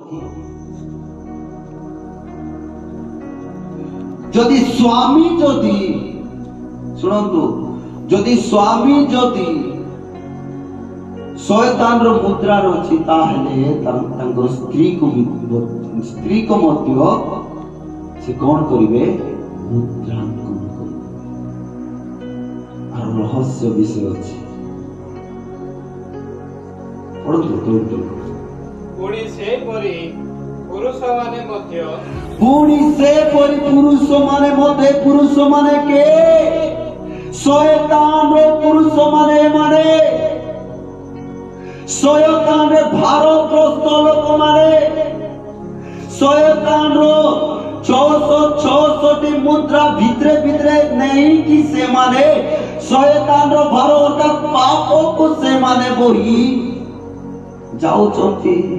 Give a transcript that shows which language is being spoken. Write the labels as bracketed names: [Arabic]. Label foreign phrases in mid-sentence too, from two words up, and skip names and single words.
[Odia] ଯଦି ସ୍ୱାମୀ ଯଦି ଶୁଣନ୍ତୁ ଯଦି ସ୍ୱାମୀ ଯଦି ଶୟତାନର ମୁଦ୍ରାର ଅଛି ତାହେଲେ ତାଙ୍କର ସ୍ତ୍ରୀକୁ ମଧ୍ୟ ସେ କଣ କରିବେ ମୁଦ୍ରାଙ୍କନ କରିବେ। ଆଉ ରହସ୍ୟ ବିଷୟ ଅଛି ପୁଣି ସେପରି ପୁରୁଷମାନେ ମଧ୍ୟ ପୁରୁଷମାନେ କେ ଶୟତାନର ପୁରୁଷମାନେ ମାନେ ଶୟତାନରେ ଭାରଗ୍ରସ୍ତ ଲୋକମାନେ ଶୟତାନର 666ଟି ମୁଦ୍ରା ଭିତରେ ଭିତରେ ନେଇକି ସେମାନେ ଶୟତାନର ଭାର ଅର୍ଥାତ୍ ପାପକୁ ସେମାନେ ବୋହି ଯାଉଛନ୍ତି।